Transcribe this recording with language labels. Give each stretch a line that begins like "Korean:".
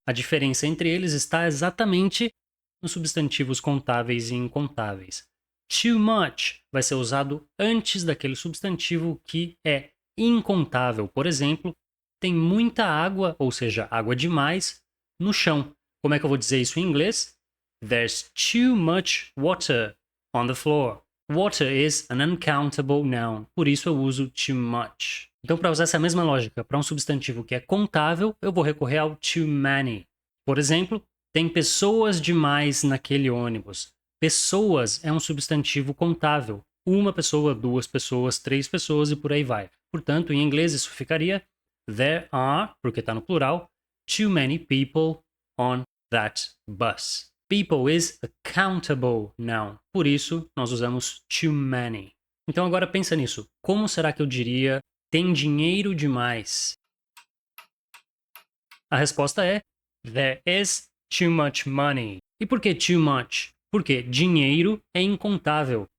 Portuguese: A diferença entre eles está exatamente nos substantivos contáveis e incontáveis. Too much vai ser usado antes daquele substantivo que é incontável. Por exemplo, tem muita água, ou seja, água demais, no chão. Como é que eu vou dizer isso em inglês?
English: There's too much water on the floor. Water is an uncountable noun,
Portuguese: por isso eu uso
English: too much.
Portuguese: Então, para usar essa mesma lógica para um substantivo que é contável, eu vou recorrer ao too many. Por exemplo, tem pessoas demais naquele ônibus. Pessoas é um substantivo contável. 1 pessoa, 2 pessoas, 3 pessoas e por aí vai. Portanto, em inglês isso ficaria
English: there are,
Portuguese: porque está no plural,
English: too many people on that bus. People is a countable noun.
Portuguese: Por isso, nós usamos too many. Então agora pensa nisso. Como será que eu diria tem dinheiro demais? A resposta é
English: there is too much money.
Portuguese: E por que too much? Porque dinheiro é incontável.